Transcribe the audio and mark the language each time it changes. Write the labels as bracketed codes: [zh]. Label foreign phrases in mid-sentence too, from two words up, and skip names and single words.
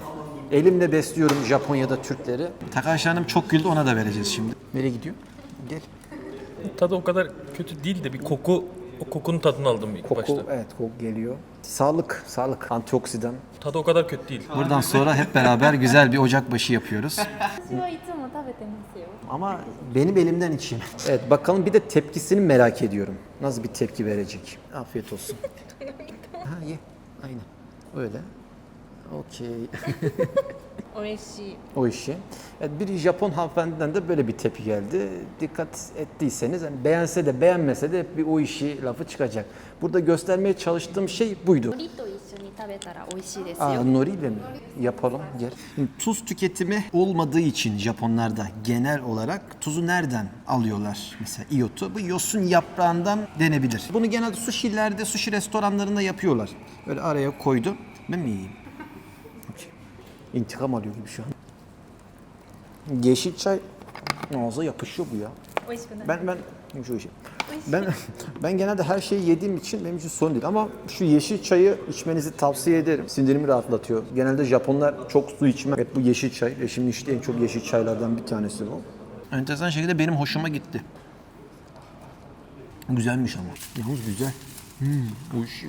[tr] Elimle besliyorum Japonya'da Türkleri. Takashi Hanım çok güldü, ona da vereceğiz şimdi. Nereye gidiyor? Gel. Tadı o kadar kötü değil de bir koku, o kokunun tadını aldım ilk Koku, başta. evet koku geliyor. Sağlık, antioksidan. Tadı o kadar kötü değil. Buradan sonra hep beraber güzel bir ocakbaşı yapıyoruz. [ja] 私はいつも食べてますよ。 [tr] Ama benim elimden içeyim. Evet, bakalım bir de tepkisini merak ediyorum. Nasıl bir tepki verecek? Afiyet olsun. Ha, ye. Aynen. Öyle. Okey. [ja] 美味しい。 [tr] O işi. Evet, bir Japon hanımefendiden de böyle bir tepki geldi. Dikkat ettiyseniz hani beğense de beğenmese de hep bir o işi lafı çıkacak. Burada göstermeye çalıştığım şey buydu. [ja] 海苔と一緒に食べたら美味しいです Aa, よ。 [tr] nori ile mi? Yapalım, gel. Şimdi tuz tüketimi olmadığı için Japonlarda genel olarak tuzu nereden alıyorlar? Mesela iyotu. Bu yosun yaprağından denebilir. Bunu genelde sushi'lerde, sushi restoranlarında yapıyorlar. Böyle araya koydu. Ben mi yiyeyim? Okey. İntikam alıyor gibi şu an. Yeşil çay ağza yapışıyor bu ya. [ja] 美味しくない。 [tr] Ben şu işi. Ben genelde her şeyi yediğim için benim için sorun değil ama şu yeşil çayı içmenizi tavsiye ederim. Sindirimi rahatlatıyor. Genelde Japonlar çok su içmez. Evet, bu yeşil çay. Eşimin içtiği en çok yeşil çaylardan bir tanesi bu. Enteresan şekilde benim hoşuma gitti. Güzelmiş ama. Yalnız güzel. Uyuşuyor.